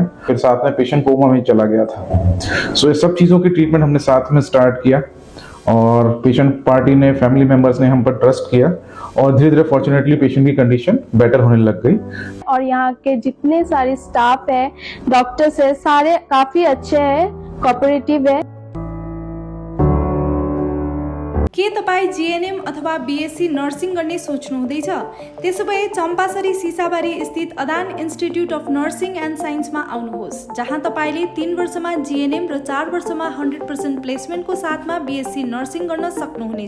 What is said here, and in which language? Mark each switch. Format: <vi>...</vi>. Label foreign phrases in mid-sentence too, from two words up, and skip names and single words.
<hi>फिर साथ में पेशेंट कोमा में चला गया था। सो ये सब चीज़ों की ट्रीटमेंट हमने साथ में स्टार्ट किया, और</hi> <en>patient party</en> <hi>ने,</hi> <en>family members</en> <hi>ने हम पर ट्रस्ट किया, और धीरे धीरे</hi> <en>fortunately patient</en> <hi>की</hi> <en>condition better</en> <hi>होने लग गई। और यहाँ के जितने सारे स्टाफ है, डॉक्टर्स है, सारे काफी अच्छे हैं, कोऑपरेटिव है।</hi> <ne>के तपाईँ जीएनएम अथवा</ne> <en>BSc nursing</en> <ne>गर्ने सोच्नुहुँदैछ? त्यसोभए चम्पासरी सिसाबारी स्थित अदान इन्स्टिट्युट अफ नर्सिङ एन्ड साइन्समा आउनुहोस्, जहाँ तपाईँले 3 वर्षमा जीएनएम र 4 वर्षमा 100% प्लेसमेन्टको साथमा</ne> <en>BSc nursing</en> <ne>गर्न सक्नुहुनेछ।</ne>